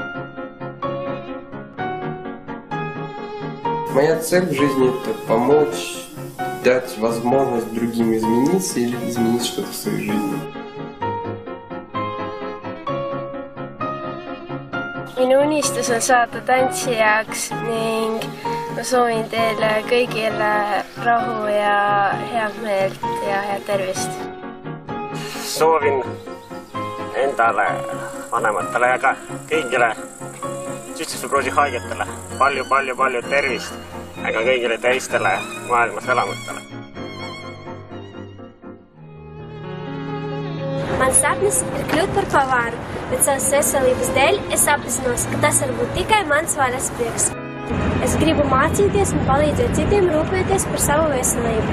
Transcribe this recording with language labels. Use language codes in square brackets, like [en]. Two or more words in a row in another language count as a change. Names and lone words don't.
[ru] Моя цель в жизни – это помочь, дать возможность другим измениться или изменить что-то в своей жизни. [et] Minu unistus on saada tantsijaks ning ma soovin teile kõigile rahu ja head meelt ja head tervist. Soovin endale, vanematele ja ka kõigile tsüstisfibroosi haigetele palju tervist, aga kõigile teistele maailmas elamutele. [lv] Mans sapnis ir kļūt par pavāru, bet savas veselības dēļ es apzinos, ka tas var būt tikai mans vaļas prieks. Es gribu mācīties un palīdzēt citiem rūpēties par savu veselību.